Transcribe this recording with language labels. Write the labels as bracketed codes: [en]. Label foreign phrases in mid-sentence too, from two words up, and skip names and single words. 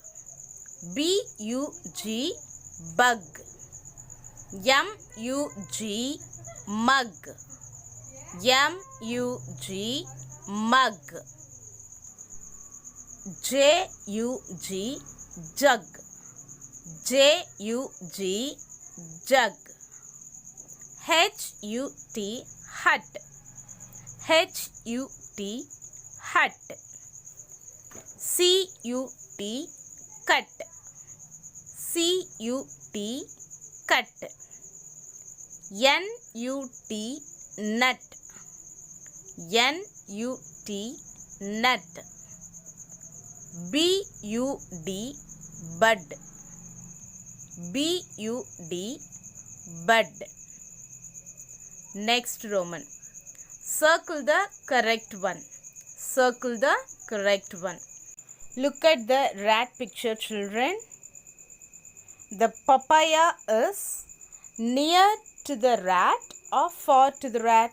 [en] B-U-G, bug. M-U-G, mug. M-U-G, mug. J-U-G, jug. J-U-G, jug. H-U-T, hut. H-U-T, hut. C-U-T, cut. C-U-T, cut. N-U-T, nut. N-U-T, nut. B-U-D, bud. B-U-D, bud. Next Roman. Circle the correct one. Circle the correct one. Look at the rat picture, children. The papaya is near to the rat or far to the rat?